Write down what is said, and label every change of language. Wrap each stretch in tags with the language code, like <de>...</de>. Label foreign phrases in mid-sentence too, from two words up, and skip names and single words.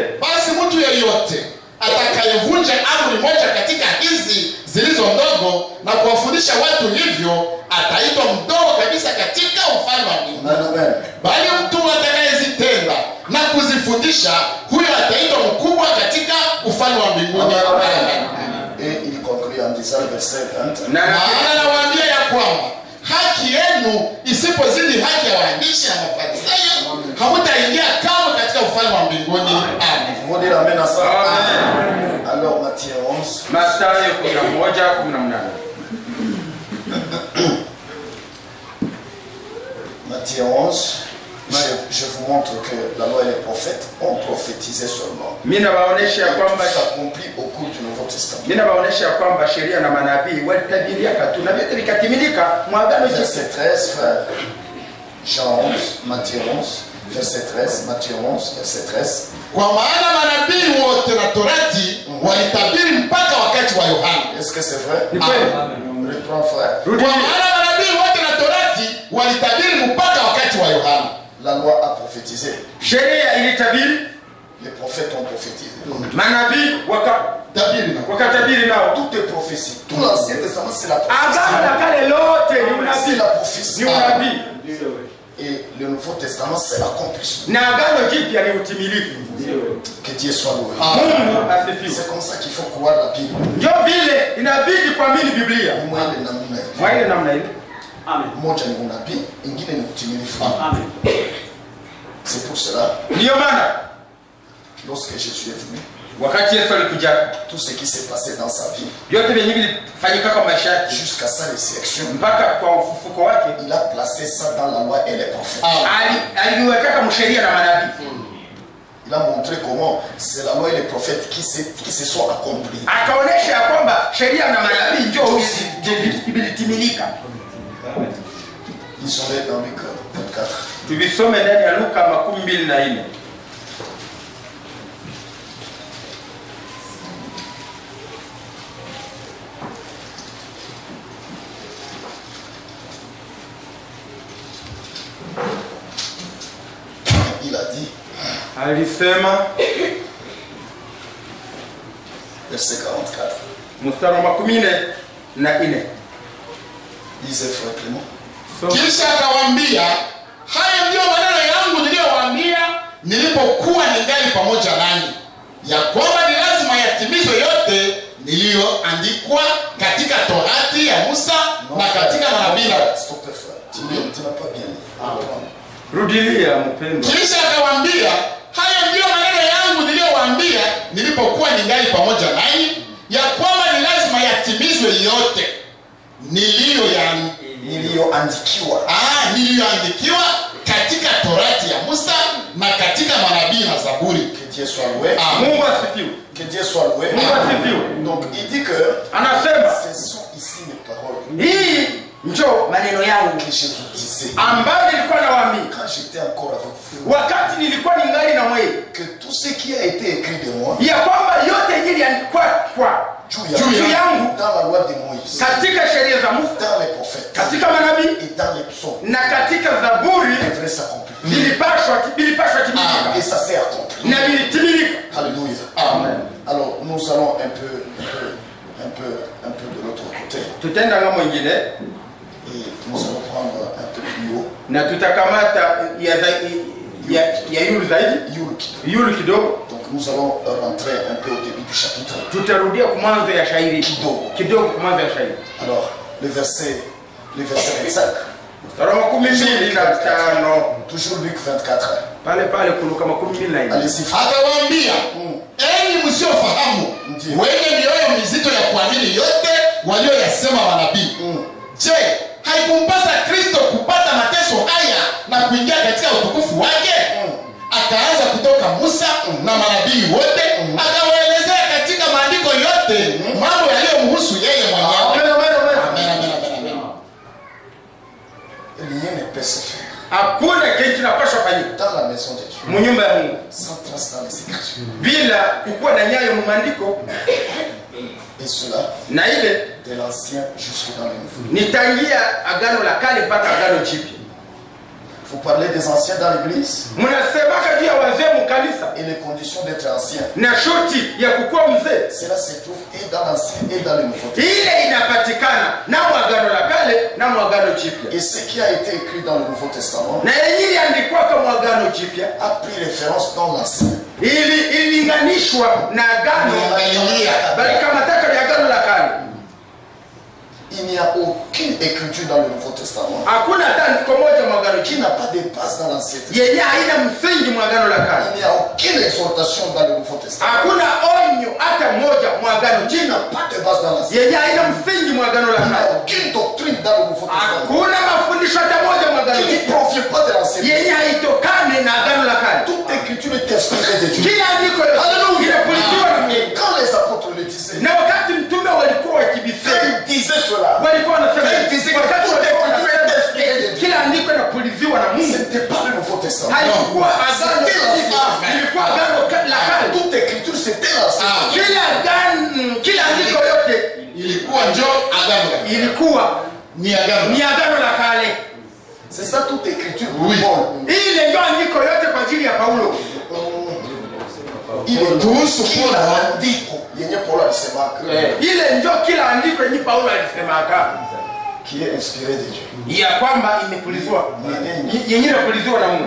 <sw>Basi mtu yeyote atakayevunja amri moja katika hizi zilizo ndogo na kuwafundisha watu hivyo ataitwa mdogo kabisa katika ufalme wa mbinguni. Amen. Bali mtu atakayezitenda na kuzifundisha, huyo ataitwa mkubwa katika ufalme wa mbinguni.</sw> <fr>Et il conclut en disant le verset 20.</fr> <sw>Maana nawaambia ya kwamba haki yenu isipozidi haki ya waandishi na Mafarisayo, hamutaingia kamwe katika ufalme wa mbinguni. Amen.</sw> <fr>Vous dire amen à ça. Amen. Alors Matthieu 11.</fr> <sw>Mathayo 11:18.</sw> <fr>Matthieu 11. Je vous montre que la loi et les prophètes ont prophétisé seulement.</fr> <sw>Mina baonesha ya kwamba</sw> <fr>s'accomplit au cours du Nouveau Testament.</fr> <sw>Mina baonesha ya kwamba sheria na manabii walitabiria katu na vyote vikatimilika mwagano jipya.</sw> <fr>Verset 13, frère. Jean 11, Matthieu 11, verset 13, Matthieu 11, verset 13.</fr> <sw>Kwa maana manabii wote na Torati walitabiri mpaka wakati wa Yohana.</sw> <fr>Est-ce que c'est vrai?</fr> <sw>Ni kweli?</sw> <fr>Reprends, frère.</fr> <sw>Kwa maana manabii wote na Torati walitabiri mpaka wakati wa Yohana.</sw> <fr>La loi a prophétisé.</fr> <sw>Sheria ilitabiri,</sw> <fr>Les prophètes ont prophétisé.</fr> <sw>manabii wakatabiri nao.</sw> <fr>Toutes les prophéties, tout l'Ancien Testament, c'est la prophétie.</fr> <sw>Agano la kale lote ni</sw> <fr>C'est</fr> <sw>unabii.</sw> <fr>la prophétie.</fr> <sw>Ni unabii.</sw> <fr>Et le Nouveau Testament, c'est l'accomplissement.</fr> <sw>Na agano jipya ni utimilifu.</sw> <fr>Que Dieu soit loué.</fr> <sw>Mungu asifiwe.</sw> <fr>C'est comme ça qu'il faut croire la Bible.</fr> <sw>Ndio vile inabidi kuamini Biblia. Moi, ile namna hiyo. Mwa ile namna ile. Moja ni unabii, ingine ni utimilifu.</sw> <fr>C'est pour cela,</fr> <sw>Ndio maana</sw> <fr>lorsque Jésus est venu,</fr> <sw>wakati Yesu alikuja,</sw> <fr>tout ce qui s'est passé dans sa vie,</fr> <sw>vyote vyenye vilifanyika kwa maisha yake</sw> <fr>jusqu'à sa résurrection,</fr> <sw>mpaka kwa ufufuko wake,</sw> <fr>il a placé ça dans la loi et les prophètes.</fr> <sw>aliweka kama sheria na manabii.</sw> <fr>Il a montré comment c'est la loi et les prophètes qui se sont accomplis.</fr> <sw>Akaonesha ya kwamba sheria na manabii ndio vilitimilika.</sw> <fr>Ils sont là dans Luc 24.</fr> <sw>Tuvisome ndani ya Luka 24.</sw> <fr>Il a dit,</fr> <sw>Alisema</sw> <fr>verset 44,</fr> <sw>mstari wa 14.</sw> <fr>disait frère Clément,</fr> <sw>Kisha akawaambia, haya ndio maneno yangu niliyowaambia nilipokuwa ningali pamoja nanyi, ya kwamba ni lazima yatimizwe yote niliyoandikwa katika Torati ya Musa na katika manabii.</sw> <fr>stop frère, tu n'as pas bien dit.</fr> <sw>Rudilia mpendwa. Kisha akawaambia, haya ndio maneno yangu niliyowaambia nilipokuwa ningali pamoja nanyi, ya kwamba ni lazima yatimizwe yote niliyoandikiwa katika Torati ya Musa na katika manabii na Zaburi.</sw> <fr>Que Dieu soit loué.</fr> <sw>Mungu asifiwe.</sw> <fr>Que Dieu soit loué.</fr> <sw>Mungu asifiwe.</sw> <fr>Donc il dit que</fr> <sw>Anasema</sw> <fr>ce sont ici mes paroles</fr> <sw>hii njo maneno yangu</sw> <fr>que je vous disais</fr> <sw>ambayo nilikuwa nawaambia</sw> <fr>quand j'étais encore avec vous,</fr> <sw>wakati nilikuwa ningali na mwewe,</sw> <fr>que tout ce qui a été écrit de moi</fr> <sw>ya kwamba yote iliandikwa kwa juu yangu</sw> <fr>dans la loi de Moïse,</fr> <sw>katika sheria za Musa,</sw> <fr>dans les prophètes</fr> <sw>katika manabii</sw> <fr>et dans les psaumes</fr> <sw>na katika Zaburi</sw> <fr>devrait s'accomplir.</fr> <sw>vilipashwa timilika</sw> <fr>Et ça s'est accompli.</fr> <sw>na vilitimilika.</sw> <fr>Alléluia.</fr> <sw>Amen.</sw> <fr>Alors nous allons un peu de l'autre côté</fr> <sw>Tutenda ngambo nyingine</sw> <fr>et nous allons prendre un peu plus haut.</fr> <sw>na tutakamata ya yulu kidogo.</sw> <fr>Donc nous allons rentrer un peu au début du chapitre.</fr> <sw>Tutarudia kumwanzo ya shairi kidogo kumwanzo ya shairi.</sw> <fr>Alors le verset 25. Toujours Luc 24.</fr> <sw>Pale Luka 24.</sw> <fr>Allez-y.</fr> <sw>Akawaambia, enyi msiofahamu, wenye mioyo mizito ya kuamini yote walioyasema manabii. Je, haikumpasa Kristo kupata mateso haya na kuingia katika utukufu wake? Akaanza kutoka Musa na manabii wote, akawaelezea katika maandiko yote mambo yaliyomhusu yeye mwenyewe. Amen.</sw> <fr>Rien ne peut se faire</fr> <sw>Hakuna kitu kinapaswa fanyika</sw> <fr>dans la maison de Dieu</fr> <sw>munyumba ya Mungu</sw> <fr>sans trace dans les Écritures.</fr> <sw>bila kukuwa na nyayo mu maandiko,</sw> <fr>Et cela</fr> <sw>na ile</sw> <fr>de l'ancien jusqu'au dans le nouveau.</fr> <sw>nitangia agano la kale mpaka agano jipya.</sw> <fr>Vous parlez des anciens dans l'église</fr> <sw>Mnasemaka juu ya wazee mkanisa</sw> <fr>et les conditions d'être ancien.</fr> <sw>na shoti ya kukuwa mzee.</sw> <fr>Cela se trouve et dans l'Ancien et dans le Nouveau Testament.</fr> <sw>Ile inapatikana na Agano la Kale na Agano Jipya.</sw> <fr>Et ce qui a été écrit dans le Nouveau Testament</fr> <sw>Na yenye iliandikwa kama Agano Jipya</sw> <fr>a pris référence dans l'Ancien.</fr> <sw>ililinganishwa na Agano bali kama taka ya Agano la Kale.</sw> <fr>Il n'y a aucune écriture dans le Nouveau Testament</fr> <sw>Hakuna hata andiko moja Agano</sw> <fr>qui</fr> <sw>Jipya</sw> <fr>n'a pas de base dans l'Ancien Testament.</fr> <sw>yenye haina msingi Agano la Kale.</sw> <fr>Il n'y a aucune exhortation dans le Nouveau Testament</fr> <sw>Hakuna onyo hata moja Agano</sw> <fr>qui</fr> <sw>Jipya</sw> <fr>n'a pas de base dans l'Ancien.</fr> <sw>yenye haina msingi Agano la</sw> <fr>Il n'y</fr> <sw>Kale.</sw> <fr>a aucune doctrine dans le Nouveau Testament</fr> <sw>Hakuna mafundisho hata moja Agano</sw> <fr>qui ne</fr> <sw>Jipya</sw> <fr>provient pas de l'Ancien Testament.</fr> <sw>yenye haitokane na Agano la Kale.</sw> <fr>Toute écriture est inspirée de Dieu.</fr> <sw>Kila andiko inapuliziwa na Mungu.</sw> <fr>Et quand les apôtres le disaient,</fr> <sw>Na wakati mtume walikuwa</sw> <fr>quand</fr> <sw>wakibisema</sw> <fr>ils disaient cela,</fr> <sw>walikuwa wanasema</sw> <fr>quand ils disaient que</fr> <sw>wakati</sw> <fr>toute</fr> <sw>walikuwa</sw> <fr>écriture est</fr> <sw>wanasema</sw> <fr>inspirée de Dieu,</fr> <sw>kila andiko inapuliziwa na</sw> <fr>ce</fr> <sw>Mungu.</sw> <fr>n'était pas le Nouveau Testament.</fr> <sw>Haikuwa Agano Jipya, ilikuwa Agano la Kale.</sw> <fr>Toute écriture c'était l'Ancien.</fr> <sw>Kila andiko yote ilikuwa njo agano ilikuwa ni agano ni Agano la Kale.</sw> <fr>C'est ça toute écriture. Oui. Paul.</fr> <sw>Ile ndio andiko yote kwa ajili ya Paulo.</sw> <fr>Il est</fr> <sw>kuhusu kila Paulo andiko yenye Paulo alisemaka Ile ndio kila andiko yenye Paulo alisemaka</sw> <fr>qui est inspiré de Dieu.</fr> <sw>ya kwamba imepuliziwa yenye inapuliziwa na Mungu.</sw>